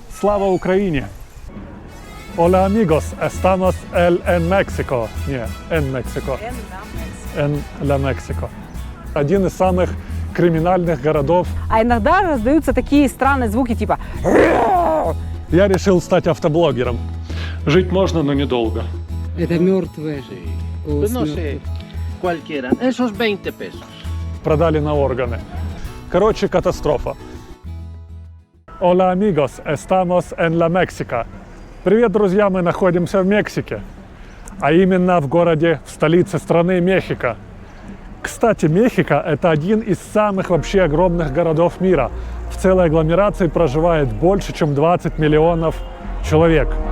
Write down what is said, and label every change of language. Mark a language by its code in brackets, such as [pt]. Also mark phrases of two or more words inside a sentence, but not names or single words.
[ru] Слава Украине! [es] Hola amigos, estamos en México. Не, en México. En la México. [ru] Один из самых криминальных городов. А иногда раздаются такие странные звуки, типа... Я решил стать автоблогером. Жить можно, но недолго. Это мертвые. [es] Pues no sé, cualquiera. Esos 20 pesos. [ru] Продали на органы. Короче, катастрофа. [es] Hola amigos, estamos en la México. [ru] Привет, друзья, мы находимся в Мексике. А именно в городе, в столице страны Мехико. Кстати, Мехико – это один из самых вообще огромных городов мира. В целой агломерации проживает больше, чем 20 миллионов человек.